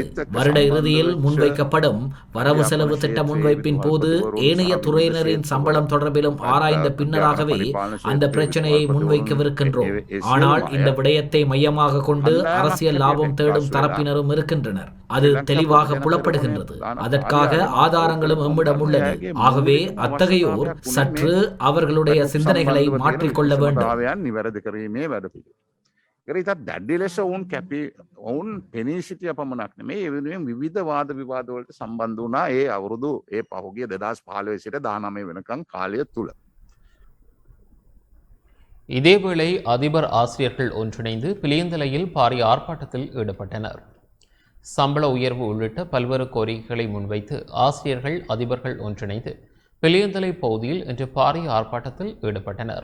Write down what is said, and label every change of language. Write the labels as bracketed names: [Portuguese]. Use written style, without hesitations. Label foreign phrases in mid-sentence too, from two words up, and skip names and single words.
[Tamil] வருட இறுதியில் முன்வைக்கப்படும் வரவு செலவு திட்ட முன்வைப்பின் போது ஏனைய துறையினரின் சம்பளம் தொடர்பிலும் ஆராய்ந்த பின்னராகவே அந்த பிரச்சனையை முன்வைக்கவிருக்கின்றோம். ஆனால் இந்த விடயத்தை மையமாக கொண்டு அரசியல் லாபம் தேடும் தரப்பினரும் இருக்கின்றனர். அது தெளிவாக புலப்படுகின்றது. அதற்காக ஆதாரங்களும் எம்மிடம் உள்ளது. ஆகவே அத்தகையோர் சற்று அவர்களுடைய சிந்தனைகளை மாற்றிக்கொள்ள வேண்டும். [Sinhala] දැඩ්ඩි ලෙස ඔවුන් පෙනී සිටිය පමණක් නෙමෙයි, ඒ වෙනුවෙන් විවිධ වාද විවාද වලට සම්බන්ධ වුණා ඒ අවුරුදු ඒ පහුගිය 2015 සිට 19 වෙනකන් කාලය තුල. [Tamil] இதேவேளை அதிபர் ஆசிரியர்கள் ஒன்றிணைந்து பிளியந்தலையில் பாரிய ஆர்ப்பாட்டத்தில் ஈடுபட்டனர். சம்பள உயர்வு உள்ளிட்ட பல்வேறு கோரிக்கைகளை முன்வைத்து ஆசிரியர்கள் அதிபர்கள் ஒன்றிணைந்து பிளியந்தலை பகுதியில் இன்று பாரிய ஆர்ப்பாட்டத்தில் ஈடுபட்டனர்.